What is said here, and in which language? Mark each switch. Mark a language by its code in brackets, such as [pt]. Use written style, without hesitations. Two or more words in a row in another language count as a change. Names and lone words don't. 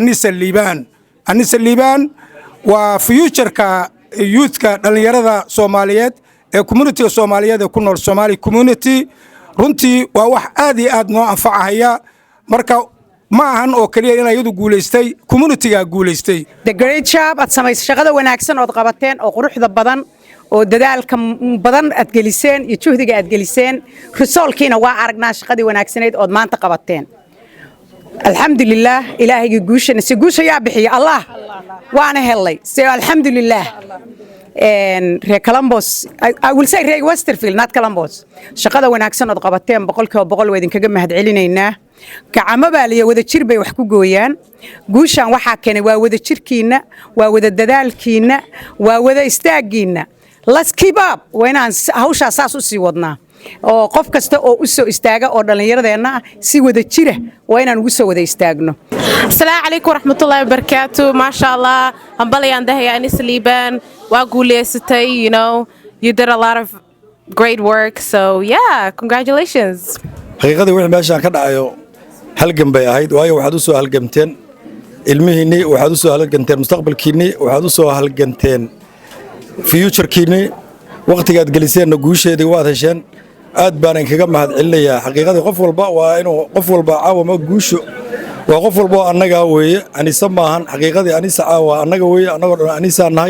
[so] Anisa Liban waa [en] future-ka youth-ka [so] dhalinyarada Soomaaliyeed ee community Soomaaliyeed ee ku nool [en] Somali community [so] runtii waa wax aad iyo aad noo anfacaya marka ma ahan oo kaliya in ayadu guuleystay community-ga guuleystay [en] the great job [so] at samaysay shaqada wanaagsan oo qabateen oo quruxda badan oo dadaalka badan aad geliseen iyo juhdiga aad geliseen resultkiina waa aragnaa shaqadii wanaagsaneed oo maanta qabateen alxamdulillah ilaahayga guusha yaa bixiya allah waana helay alxamdulillah reer Columbus [en] I will say [so] reer Westerville [en] not Columbus [so] shaqada wanaagsan oo qabateen boqolkiiba boqol waa idinkaga mahadcelinaynaa gacmo baaliya wada jir bay wax ku gooyaan guushan waxa keenay waa wada jirkiina waa wada dadaalkiina waa wada istaagiina [en] let's keep up [so] waynaan hawsha saas u sii wadnaa oo qof kasta oo u soo istaaga oo dhalinyaradeena si wada jira waa inaan ugu soo wada istaagno [ar] السلام عليكم ورحمة الله وبركاته ما شاء الله [so] hambalyaan dahay Anisa Liban waa guuleystay [en] you know you did a lot of great work so yeah congratulations [so] xaqiiqadii wixii meeshan ka dhacayo halgan bay ahayd waayo waxaad u soo halgamteen ilmihiinni waxaad u soo halganteen mustaqbalkiinni waxaad u soo halganteen future-kiinni waqtigaad geliseenna guusheedii waad hesheen aad baan kaga mahadcelinayaa xaqiiqadii qof walba waa inuu qof walba caawama guusho waa qof walba annaga weeye Anisa maahan xaqiiqadii Anisa caawa annaga weeye annagoo dhan Anisa nahay